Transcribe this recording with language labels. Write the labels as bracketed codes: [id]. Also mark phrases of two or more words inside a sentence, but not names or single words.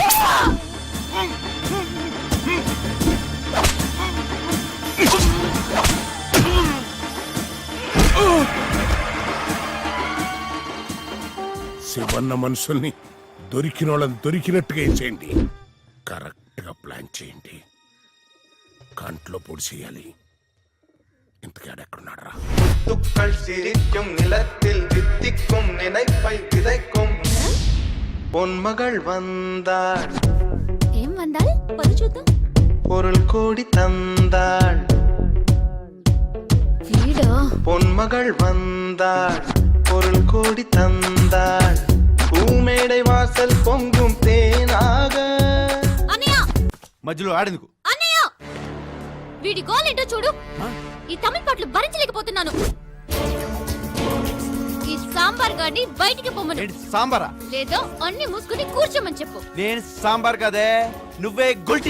[te] శివన్న మనుషుల్ని దొరికిన వాళ్ళని దొరికినట్టుగా చేయండి. కరెక్ట్ గా ప్లాన్ చేయండి. కంట్లో పొడి చేయాలి. ఇంతకాడెక్కడున్నాడు రా? [ta] முத்துக்கள் சிரிக்கும் நிலத்தில் தித்திக்கும் நினைப்பை விதைக்கும் பொன்மகள் வந்தாள். [te] ఏం వందాల్? పది చూద్దాం. [ta] பொருள் கோடி தந்தாள். [te] వీడా [ta] பொன்மகள் வந்தாள். பொருள் கோடி தந்தாள். பூமேடை வாசல் பொங்கும் தேனாக. [te] అన్నయ్య, మధ్యలో ఆడేందుకు? అన్నయ్య వీడి గోల్ ఏంటో చూడు. ఈ తమిళ పాటలు భరించలేకపోతున్నాను. ఈ సాంబార్ గాడిని బయటికి పొమ్మను. ఏంటి సాంబారా? లేదో అన్ని మూసుకుని కూర్చోమని చెప్పు. నేను సాంబార్ కదే, నువ్వే గుల్టీ.